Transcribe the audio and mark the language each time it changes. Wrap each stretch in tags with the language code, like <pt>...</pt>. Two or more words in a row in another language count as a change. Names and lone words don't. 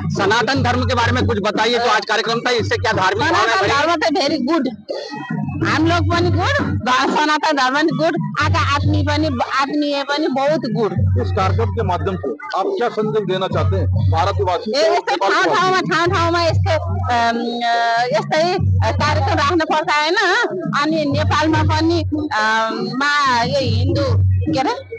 <hi>सनातन धर्म के बारे में कुछ बताइए। तो आज कार्यक्रम था, इससे क्या धार्मिक सनातन धर्म तो</hi> <en>very good,</en> <hi>हम लोग पनि गुड, सनातन धर्म गुड, आका आदमी पनि बहुत गुड। इस कार्यक्रम के माध्यम से आप क्या संदेश देना चाहते हैं भारतवासियों को?</hi> <ne>ठाउँमा यस्तै कार्यक्रम राख्नु पर्छ हैन। अनि नेपालमा पनि हिन्दू के अरे</ne>